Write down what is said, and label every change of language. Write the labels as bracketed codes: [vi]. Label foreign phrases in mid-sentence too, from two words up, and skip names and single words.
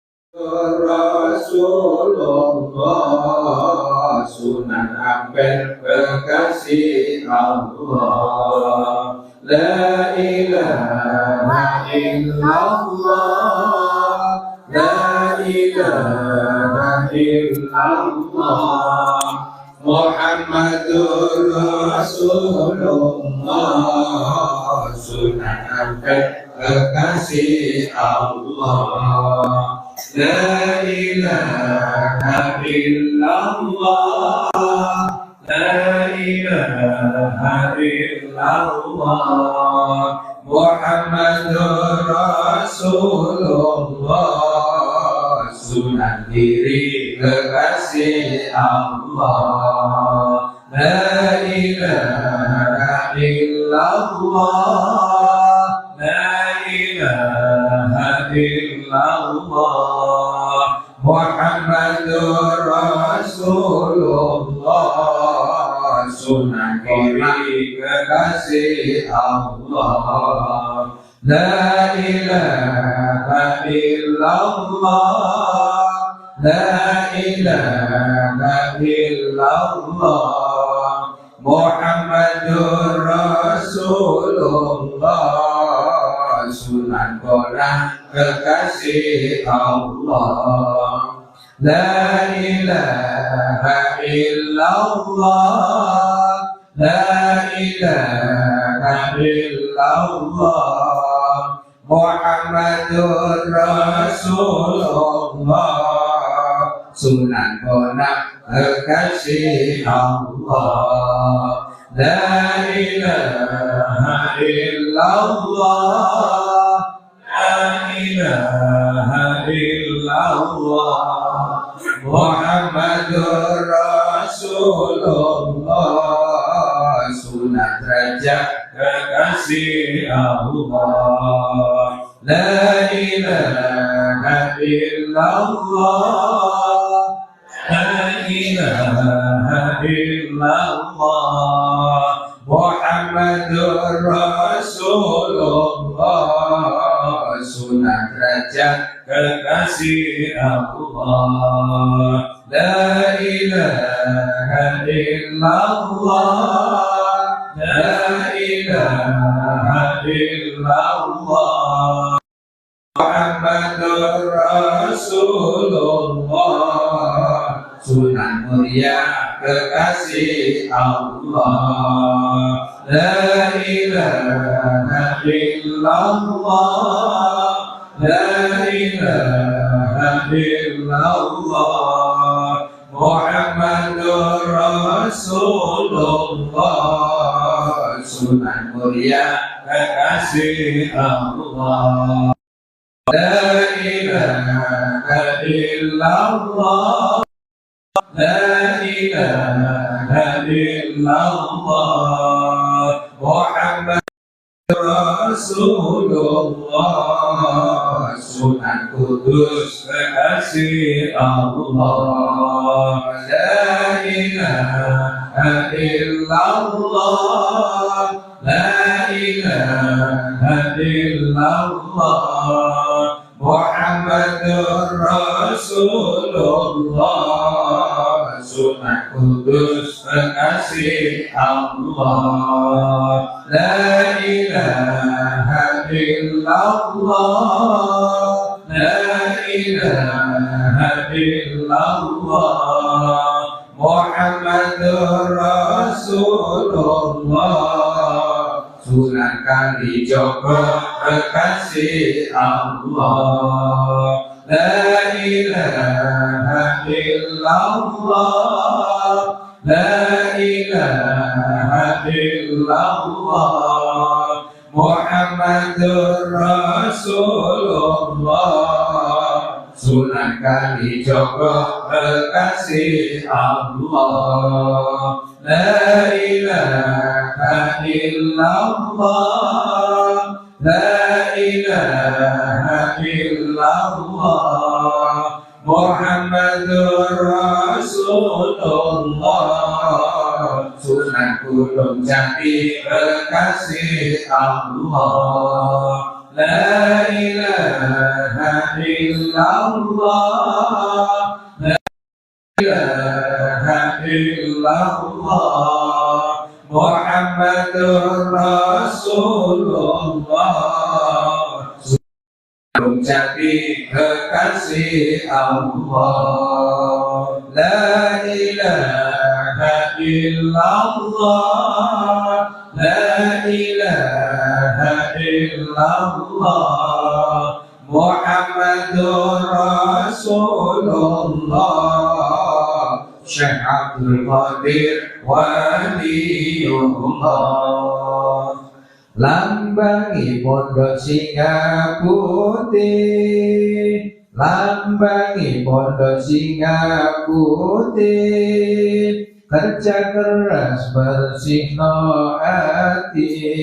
[id] Rasulullah, sunan ampel kekasih Allah. [ar] لا إله إلا الله، لا إله إلا الله، محمد رسول الله, [id] sunan ampel kekasih Allah. [ar] لا إله إلا الله، لا إله إلا الله، محمد رسول الله, [id] sunan diri kekasih Allah. [ar] لا إله إلا الله، لا إله إلا الله، محمد رسول الله, [id] sunan diri kekasih Allah. [ar] لا إله إلا الله، لا إله إلا الله، محمد رسول الله, [id] sunan orang kekasih Allah. [ar] لا إله إلا الله، لا إله إلا الله، محمد رسول الله, [id] sunan orang kekasih Allah. [ar] لا إله إلا الله، لا إله إلا الله، محمد رسول الله, [id] sunan derajat kekasih Allah. [ar] لا إله إلا الله، لا إله إلا الله، محمد رسول الله, [id] sunan derajat kekasih Allah. [ar] لا إله إلا الله، لا إله إلا الله، محمد رسول الله, [id] sunan mulia kekasih Allah. [ar] لا إله إلا الله، لا إله إلا الله، محمد رسول الله, [id] sunan mulia kekasih Allah. [ar] لا إله إلا الله، لا إله إلا الله، محمد رسول الله, [id] sunan kudus kekasih Allah. [ar] لا إله إلا الله، لا إله إلا الله، محمد رسول الله, [id] sunan kudus kekasih Allah. [ar] لا إله إلا الله، لا إله إلا الله، محمد رسول الله, [id] sunan kalijogo kekasih Allah. [ar] لا إله إلا الله، لا إله إلا الله، محمد رسول الله, [id] sunan kalijogo kekasih Allah. [ar] لا إله إلا الله، لا إله إلا الله، محمد رسول الله, [id] sunan gunung jati kekasih Allah. [ar] لا إله إلا الله، إلا الله، لا إله إلا الله، محمد رسول الله. [id] Jadi kekasih Allah, [ar] لا إله إلا الله، لا إله إلا الله, محمد رسول الله. [id] Syekh Abdul Qadir Waliullah. [jv] Lambangi pondok Singa Putih, lambangi pondok Singa Putih, [id] kerja keras [jv] bersihno hati.